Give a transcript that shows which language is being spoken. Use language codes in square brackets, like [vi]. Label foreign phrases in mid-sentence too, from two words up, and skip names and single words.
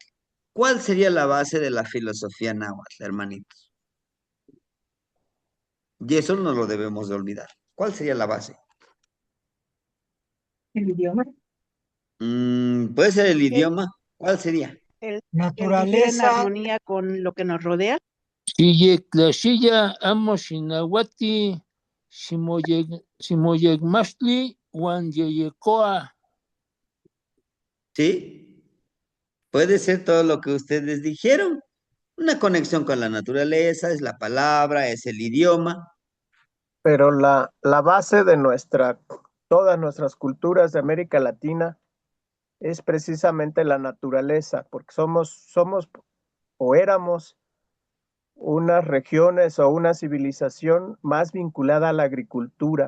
[es] ¿Cuál sería la base de la filosofía náhuatl, hermanitos? Y eso no lo debemos de olvidar. ¿Cuál sería la base? El idioma. Puede ser el Que idioma. ¿Cuál sería? el, el vivir en Naturaleza. armonía con lo que nos rodea. [nah] Xiyectlaxiya amo xinauati ximoyecmastli uan yeyecoa. [es] ¿Sí? Puede ser todo lo que ustedes dijeron. Una conexión con la naturaleza, es la palabra, es el idioma. Pero la base de todas nuestras culturas de América Latina es precisamente la naturaleza, porque somos o éramos unas regiones o una civilización más vinculada a la agricultura.